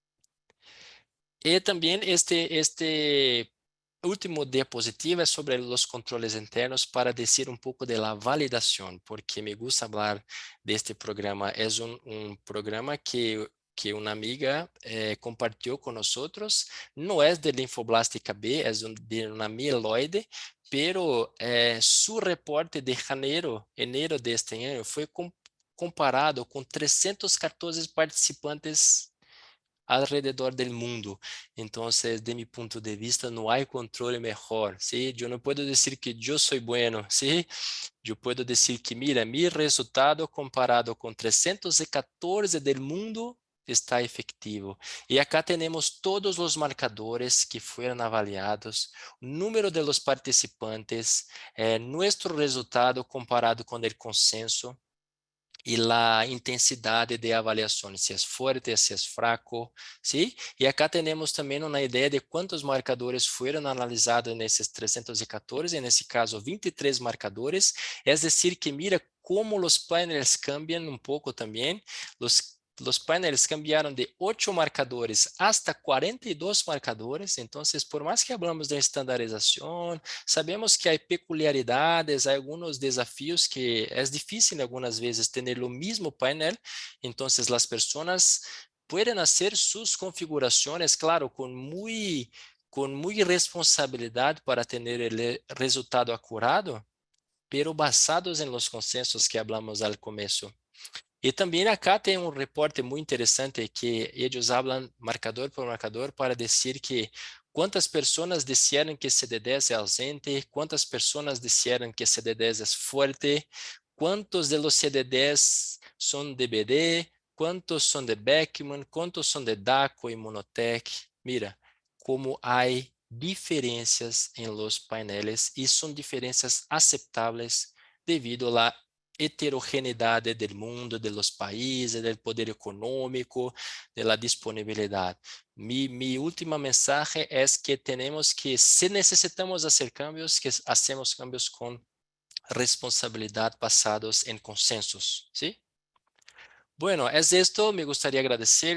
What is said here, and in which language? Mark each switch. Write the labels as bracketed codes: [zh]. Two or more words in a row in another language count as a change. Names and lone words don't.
[pt] E também este último diapositiva é sobre os controles internos para dizer um pouco de la validação, porque [es] me gusta [pt] falar deste programa. É um programa que uma amiga compartilhou com nós. Não é de linfoblástica B, é de uma mieloide, [es] pero su reporte de enero [pt] deste ano foi comparado com 314 participantes [es] alrededor del mundo. Entonces, de mi punto de vista, no hay control mejor, ¿sí? Yo no puedo decir que yo soy bueno, ¿sí? Yo puedo decir que, mira, mi resultado comparado con 314 del mundo está efectivo. Y acá tenemos todos los marcadores que fueron avaliados, número de los participantes, nuestro resultado comparado con el consenso, [pt] e a intensidade de avaliação, se é forte, se é fraco, ¿sí? E acá temos também uma ideia de quantos marcadores foram analisados nesses 314, nesse caso 23 marcadores, é [es] decir que mira [pt] como os paneles cambiam um pouco também, [es] los paneles cambiaron de 8 marcadores hasta 42 marcadores. Entonces, por más que hablamos de estandarización, sabemos que hay peculiaridades, hay algunos desafíos que es difícil algunas veces tener lo mismo panel. Entonces, las personas pueden hacer sus configuraciones, claro, con muy responsabilidad para tener el resultado acurado, pero basados en los consensos que hablamos al comienzo. [pt] E também acá tem um reporte muito interessante que eles falam marcador por marcador para dizer que quantas pessoas disseram que CD10 é ausente, quantas pessoas disseram que CD10 é forte, quantos [es] de los [pt] CD10 são de BD, quantos são de Beckman, quantos são de DACO e Monotec. Mira, como há diferenças em los painéis e são diferenças aceitáveis devido à heterogeneidade do mundo, dos países, do poder econômico, da disponibilidade. Mi última mensagem é que temos que, se necessitamos fazer cambios, [es] que hacemos cambios [pt] com responsabilidade basados em consensos, ¿sí? [es] Bueno, es esto. Me gustaría agradecer.